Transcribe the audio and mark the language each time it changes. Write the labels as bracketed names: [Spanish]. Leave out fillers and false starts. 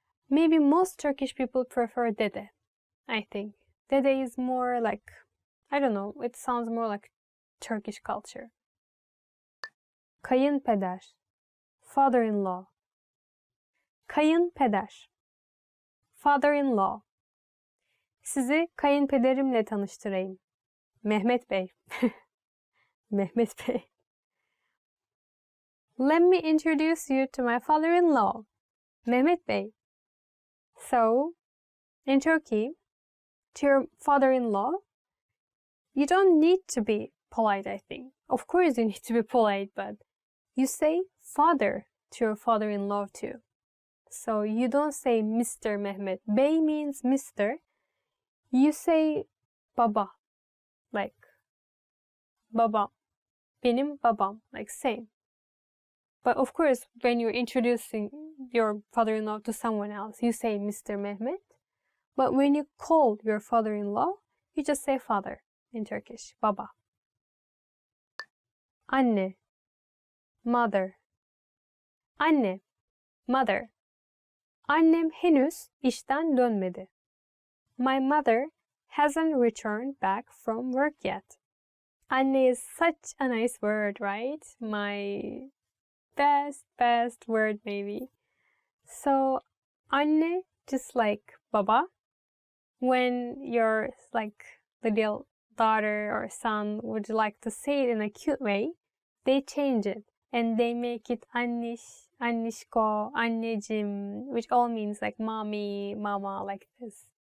[English] Maybe most Turkish people prefer dede, I think. Dede is more I don't know, it sounds more like Turkish culture. Kayınpeder, father-in-law. Kayınpeder, father-in-law. [Turkish] Sizi kayınpederimle tanıştırayım. Mehmet Bey. Mehmet Bey. [English] Let me introduce you to my father-in-law. Mehmet Bey. So, in Turkey, to your father-in-law, you don't need to be polite, I think. Of course you need to be polite, but you say father to your father-in-law too. So you don't say Mr. Mehmet. Bey means Mr. You say baba, like baba, [Turkish] benim babam, [English] like same. But of course, when you're introducing your father-in-law to someone else, you say Mr. Mehmet. But when you call your father-in-law, you just say father in Turkish, baba. Anne, mother. Anne, mother. [Turkish] Annem henüz işten dönmedi. [English] My mother hasn't returned back from work yet. Anne is such a nice word, right? My best word maybe. So, anne, just like baba, when your like little daughter or son would like to say it in a cute way, they change it and they make it annish, annishko, anneciğim, which all means like mommy, mama, like this.